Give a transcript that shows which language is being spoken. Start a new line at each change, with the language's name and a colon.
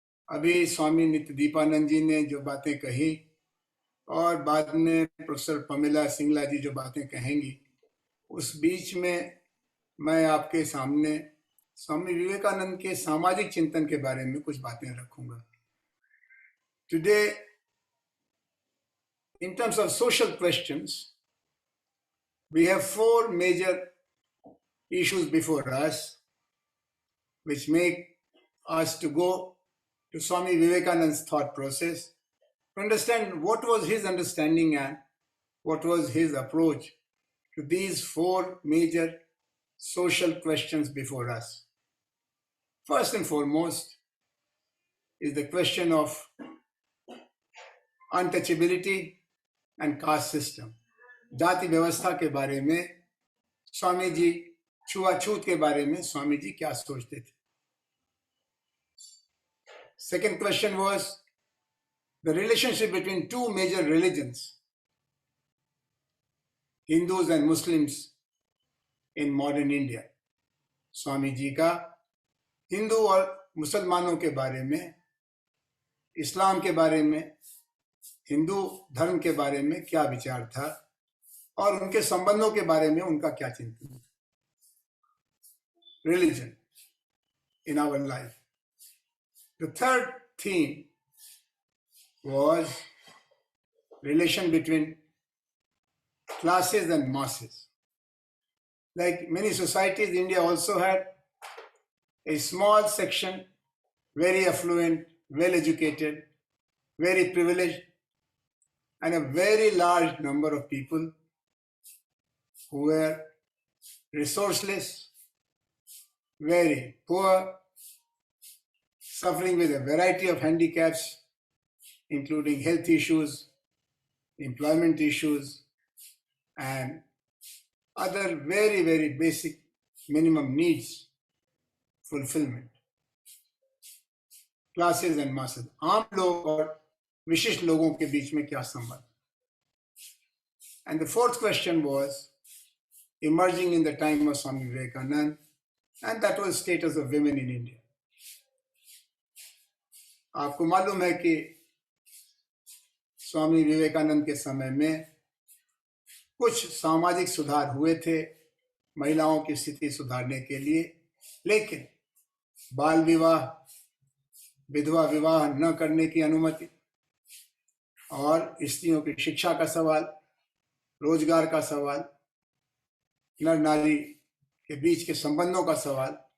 Hindi: अभी स्वामी नित्य दीपानंद जी ने जो बातें कही और बाद में प्रोफेसर पमिला सिंगला जी जो बातें कहेंगी, उस बीच में मैं आपके सामने स्वामी विवेकानंद के सामाजिक चिंतन के बारे में कुछ बातें रखूंगा.
English: Today, in terms of social questions, we have four major issues before us, which make us to go to Swami Vivekananda's thought process to understand what was his understanding and what was his approach to these four major social questions before us. First and foremost is the question of untouchability and caste system.
Hindi: जाति व्यवस्था के बारे में स्वामी जी, छुआछूत के बारे में स्वामी जी क्या सोचते थे.
English: Second question was the relationship between two major religions, Hindus and Muslims in modern India.
Hindi: Swami ji का हिंदू और मुसलमानों के बारे में, इस्लाम के बारे में, हिंदू धर्म के बारे में क्या विचार था और उनके संबंधों के बारे में उनका क्या चिंतन था.
English: Religion in our life. The third theme was relation between classes and masses. Like many societies, India also had a small section, very affluent, well educated, very privileged, and a very large number of people who were resourceless, very poor, suffering with a variety of handicaps, including health issues, employment issues, and other very, very basic minimum needs fulfillment. Classes and masses.
Hindi: आम लोग और विशिष्ट लोगों के बीच में क्या संबंध.
English: And the fourth question was emerging in the time of Swami Vivekananda, and that was status of women in India.
Hindi: आपको मालूम है कि स्वामी विवेकानंद के समय में कुछ सामाजिक सुधार हुए थे महिलाओं की स्थिति सुधारने के लिए, लेकिन बाल विवाह, विधवा विवाह न करने की अनुमति और स्त्रियों की शिक्षा का सवाल, रोजगार का सवाल, नर नारी के बीच के संबंधों का सवाल,